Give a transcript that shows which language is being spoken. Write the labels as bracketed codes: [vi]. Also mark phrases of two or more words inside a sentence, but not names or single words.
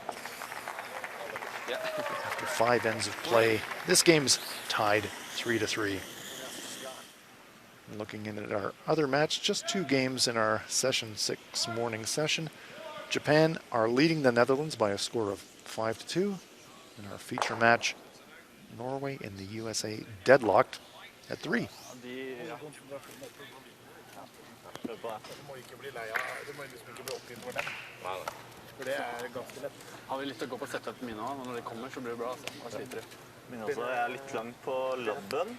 [en] After 5 ends of play, this game's tied 3-3. Looking in at our other match, just 2 games in our session 6 morning session. Japan are leading the Netherlands by a score of 5-2. In our feature match, Norway and the USA deadlocked at 3. [no] Har vi lyst til å gå på setupen min også? Når de kommer så blir det bra. Hva sliter du? Min også er litt langt på labben.